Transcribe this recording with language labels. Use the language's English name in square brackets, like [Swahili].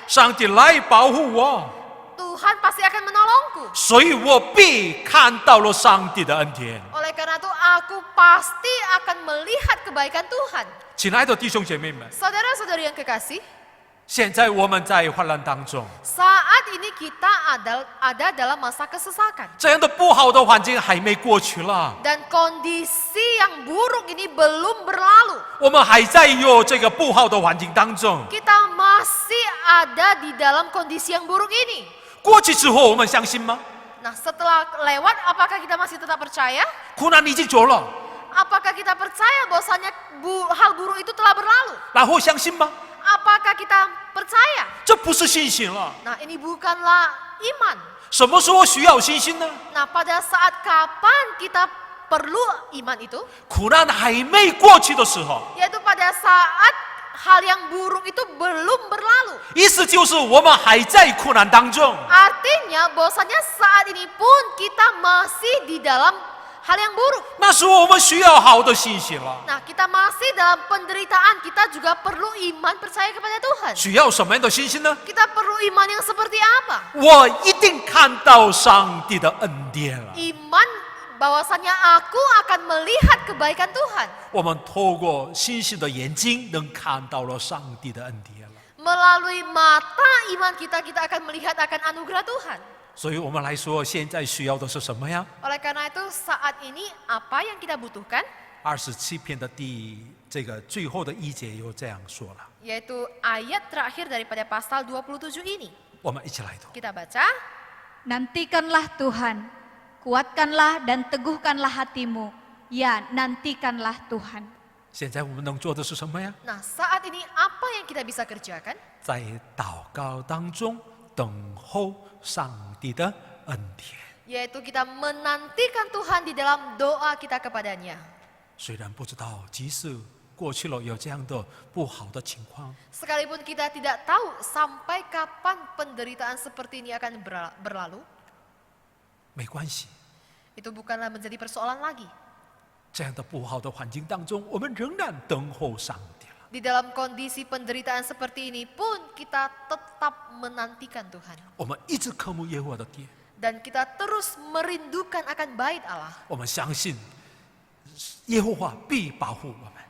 [Chinese] 上帝来保护我， [Indonesian] Tuhan pasti akan menolongku. [Chinese] 所以我必看到了上帝的恩典。 [Indonesian] Oleh karena itu aku pasti akan melihat kebaikan Tuhan. [Chinese] 亲爱的弟兄姐妹们， [Indonesian] Saudara-saudari yang kekasih, [Chinese] 现在我们在患难当中， [Indonesian] saat ini kita ada dalam masa kesesakan. [Chinese] 这样的不好的环境还没过去了， [Indonesian] Dan kondisi yang buruk ini belum berlalu. [Chinese] 我们还在有这个不好的环境当中。 [Indonesian] Kita masih ada di dalam kondisi yang buruk ini. [Chinese] 过去之后，我们相信吗？ [Indonesian] Nah, setelah lewat, apakah kita masih tetap percaya? [Chinese] 苦难已经走了， [Indonesian] Apakah kita percaya bahwasanya hal buruk itu telah berlalu? [Chinese] 然后相信吗？ [Indonesian] Apakah kita percaya? [Chinese] 这不是信心了。 [Indonesian] Nah, ini bukanlah iman. [Chinese] 什么时候需要信心呢？ [Indonesian] Nah, pada saat kapan kita perlu iman itu? [Chinese] 苦难还没过去的时候， [Indonesian] Yaitu pada saat hal yang buruk itu belum berlalu. [Chinese] 意思就是我们还在苦难当中。 [Indonesian] Artinya bahwasanya saat ini pun kita masih di dalam hal yang buruk. [Chinese] 那时候我们需要好的信心了。 [Indonesian] Nah, kita masih dalam penderitaan, kita juga perlu iman percaya kepada Tuhan. [Chinese] 需要什么样的信心呢？ [Indonesian] Kita perlu iman yang seperti apa? [Chinese] 我一定看到上帝的恩典了。 [Indonesian] Iman bahwasanya aku akan melihat kebaikan Tuhan. [Chinese] 我们透过信心的眼睛，能看到了上帝的恩典了。 [Indonesian] Melalui mata iman kita, kita akan melihat akan anugerah Tuhan. [Chinese] 所以我们来说，现在需要的是什么呀？ [Indonesian] Oleh karena itu saat ini apa yang kita butuhkan? [Chinese] 27篇的这个最后的一节又这样说了， [Indonesian] Yaitu ayat terakhir daripada pasal 27 ini. [Chinese] 我们一起来读。 [Indonesian] Kita baca. Nantikanlah Tuhan, kuatkanlah dan teguhkanlah hatimu. Ya, nantikanlah Tuhan. [Chinese] 现在我们能做的是什么呀？ [Indonesian] Nah, saat ini apa yang kita bisa kerjakan? [Chinese] 在祷告当中等候上帝的恩典。 [Indonesian] Yaitu kita menantikan Tuhan di dalam doa kita kepadanya. [Chinese] 虽然不知道即使过去了有这样的不好的情况， [Indonesian] Sekalipun kita tidak tahu sampai kapan penderitaan seperti ini akan berlalu, [Chinese] 没关系。 [Indonesian] itu bukanlah menjadi persoalan lagi. [Chinese] 这样的不好的环境当中，我们仍然等候上帝了。 [Indonesian] Di dalam kondisi penderitaan seperti ini pun kita tetap menantikan Tuhan. [Chinese] 我们一直渴慕耶和华的殿， [Indonesian] Dan kita terus merindukan akan bait Allah. [Chinese] 我们相信耶和华必保护我们，